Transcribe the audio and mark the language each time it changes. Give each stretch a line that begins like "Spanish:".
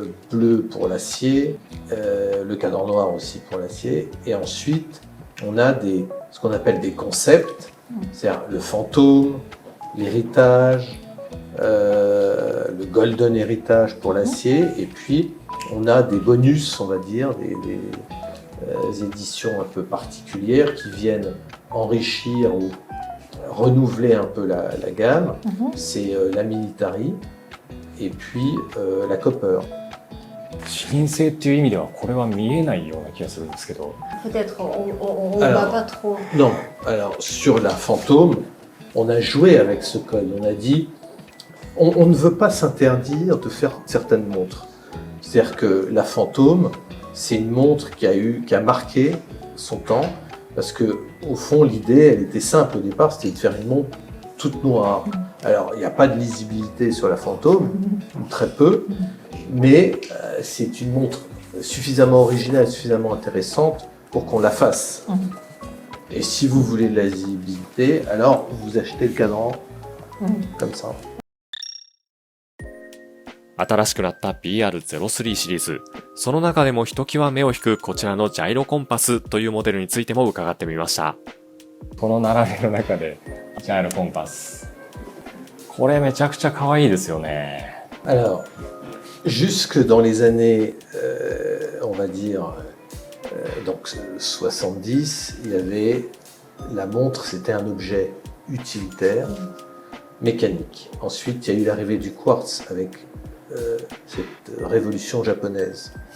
French: bleu pour l'acier, le cadran noir aussi pour l'acier, et ensuite on a ce qu'on appelle des concepts, c'est-à-dire le fantôme, l'héritage, le golden héritage pour l'acier, et puis on a des bonus, on va dire, des éditions un peu particulières qui viennent enrichir ou renouveler un peu la gamme. C'est la Military et puis la Copper.
Japanese: 視認性っていう意味ではこれは見えないような気がするんですけど。
French: Peut-être on va pas trop. Non, alors sur la Fantôme, on a joué avec ce code. On a dit, on ne veut pas s'interdire de faire certaines montres. C'est-à-dire que la Fantôme, c'est une montre qui a marqué son temps Parce que, au fond, l'idée, elle était simple au départ, c'était de faire une montre toute noire. Alors, il n'y a pas de lisibilité sur la Fantôme, ou très peu, mais c'est une montre suffisamment originale, suffisamment intéressante pour qu'on la fasse. Et si vous voulez de la lisibilité, alors vous achetez le cadran comme ça.
Japanese: 新しくなった BR03 シリーズ。その中でもひときわ目を引くこちらのジャイロコンパスというモデルについても伺ってみました。この並びの中でジャイロコンパス、これめちゃくちゃ可愛いですよね。
French: Alors, jusque dans les années, on va dire, donc 70, il y avait la montre, c'était un objet utilitaire, mécanique. Ensuite, il y a eu l'arrivée du quartz avec cette révolution japonaise.